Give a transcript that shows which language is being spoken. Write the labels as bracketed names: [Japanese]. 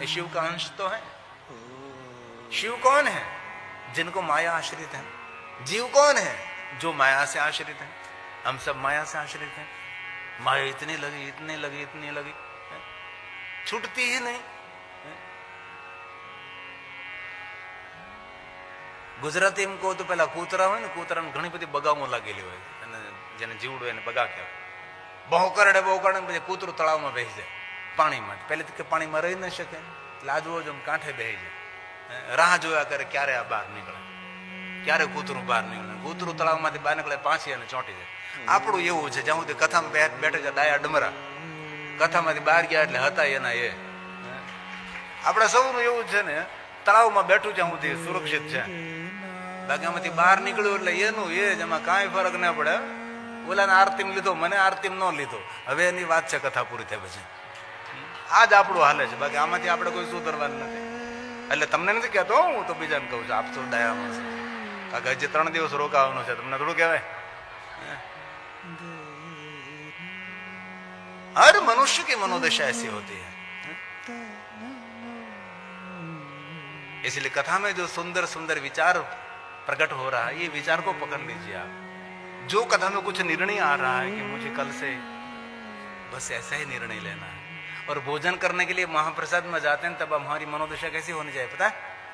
[Hindi] ये शिव का अंश तो है। शिव कौन है? जिनको माया आश्रित है। जीव कौन है? जो माया से आश्रित है। हम सब माया से आश्रित हैं। माया इतनी लगी, इतनी लगी, इतनी लगी, छूटती ही नहीं। [Gujarati] ગુજરાતીમાં કહું તો પેલા કૂતરા હોય ને, કૂતરાને ઘણી બધી બગામો લાગેલી હોય, અને જેને જીવડું એને બગા કહેવાય. બહુ કરડે પછી કૂતરું તળાવમાં બેસી જાય પાણીમાં. પહેલે તો કે પાણીમાં રહી ન શકે, લાજવો જો કાંઠે બેસી જાય, રાહ જોયા કરે ક્યારે આ બહાર નીકળે, ક્યારે કૂતરું બહાર નીકળે. કૂતરું તળાવમાંથી બહાર નીકળે, પાંચી અને ચોંટી જાય. આપણું એવું છે, જ્યાં સુધી કથામાં બેઠે છે ડાયા ડમરા, કથામાંથી બહાર ગયા એટલે હતા એના એ. આપણા સૌનું એવું છે ને, તળાવમાં બેઠું જ્યાં સુધી સુરક્ષિત છે, બાકી આમાંથી બહાર નીકળ્યું એટલે એનું એ જ, એમાં કાંઈ ફરક ના પડે. ઓલાને આરતીમ લીધો, મને આરતીમ ન લીધો, હવે એની વાત છે કથા પૂરી થાય પછી. આ જ આપણું હાલે છે, બાકી આમાંથી આપણે કોઈ સુધરવાનું નથી. એટલે તમને નથી કહેતો, હું તો બીજાને કહું છું, આપ તો દયામાં છે. કારણ કે હજી 3 દિવસ રોકાવાનું છે, તમને થોડું કહેવાય. [Hindi] हर मनुष्य की मनोदशा ऐसी होती है. इसलिए कथा में जो सुंदर सुंदर विचार प्रकट हो रहा है, ये विचार को पकड़ लीजिए आप. जो कथा में कुछ निर्णय आ रहा है कि मुझे कल से बस ऐसा ही निर्णय लेना है, और भोजन करने के लिए महाप्रसाद में जाते हैं, तब हमारी मनोदशा कैसी होनी चाहिए पता है?